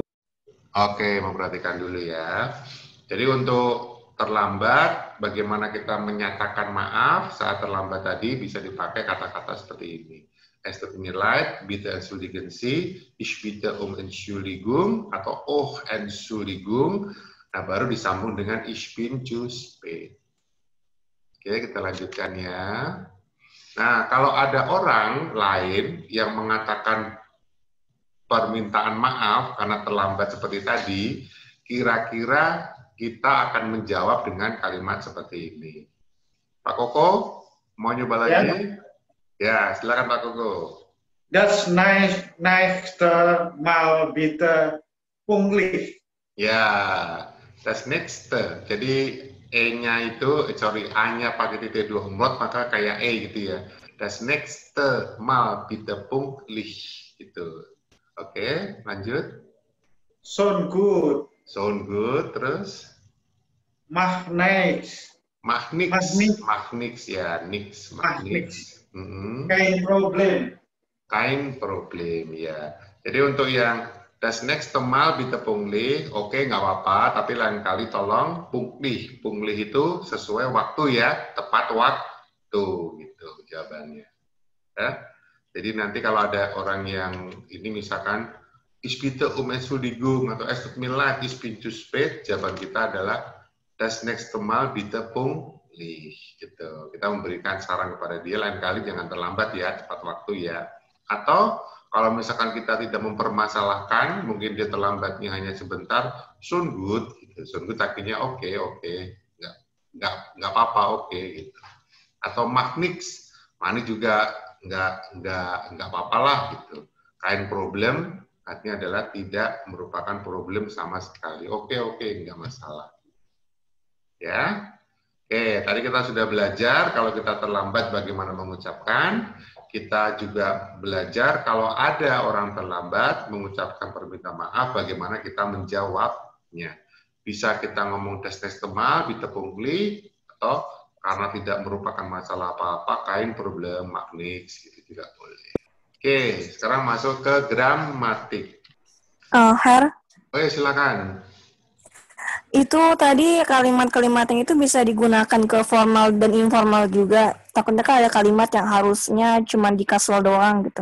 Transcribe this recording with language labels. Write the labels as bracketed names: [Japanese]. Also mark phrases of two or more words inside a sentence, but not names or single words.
[Indonesian] Oke, memperhatikan dulu ya. Jadi untuk terlambat, bagaimana kita menyatakan maaf saat terlambat tadi bisa dipakai kata-kata seperti ini. [German] Es tut mir leid, bitte entschuldigen Sie, ich bitte Entschuldigung, [Indonesian] atau oh Entschuldigung. Nah, baru disambung dengan [German] ich bin zu spät. [Indonesian] Oke, kita lanjutkan ya. Nah, kalau ada orang lain yang mengatakan permintaan maaf karena terlambat seperti tadi, kira-kira kita akan menjawab dengan kalimat seperti ini. Pak Koko, mau nyoba lagi? Ya, silakan Pak Koko. [German] Das nächste Mal bitte pünktlich. Ya, das nächste. [Indonesian] Jadi E-nya itu, A-nya pakai titik 2 umlaut, maka kayak E gitu ya. [German] Das nächste Mal bitte pünktlich. [Indonesian] Gitu. Oke, lanjut. [German] Schon gut. [English] Sound good, terus? [German] Mach nichts. [Indonesian] Magnix ya, nix. [German] Kein Problem. Kein Problem [Indonesian] ya. Jadi untuk yang [German] das nächste Mal bitte pünktlich, [Indonesian] oke nggak apa-apa, tapi lain kali tolong pünktlich. Pünktlich itu sesuai waktu ya, tepat waktu gitu jawabannya. Ya. Jadi nanti kalau ada orang yang ini misalkan [German] ich bitte Entschuldigung [Indonesian] atau [German] es tut mir leid, ich bin zu spät, [Indonesian] jawaban kita adalah [German] das nächste Mal bitte pünktlich. [Indonesian] Gitu. Kita memberikan saran kepada dia, lain kali jangan terlambat ya, tepat waktu ya. Atau kalau misalkan kita tidak mempermasalahkan, mungkin dia terlambatnya hanya sebentar, [German] schon gut, gitu. Schon gut [Indonesian] artinya oke, nggak apa-apa, oke, gitu. Atau [German] mach nix, [Indonesian] mana juga nggak apa-apa lah, gitu. [German] Kein Problem [Indonesian] artinya adalah tidak merupakan problem sama sekali. Oke, nggak masalah. Ya. Oke, tadi kita sudah belajar kalau kita terlambat bagaimana mengucapkan. Kita juga belajar kalau ada orang terlambat mengucapkan permintaan maaf, bagaimana kita menjawabnya. Bisa kita ngomong [German] das nächste Mal, bitte pünktlich, [Indonesian] atau karena tidak merupakan masalah apa-apa, [German] kein Problem, mach nix, [Indonesian] gitu juga boleh. Oke, sekarang masuk ke gramatik. Her, Oke, silakan. itu tadi kalimat-kalimatnya itu bisa digunakan ke formal dan informal juga. Takutnya kan ada kalimat yang harusnya cuma di casual doang gitu.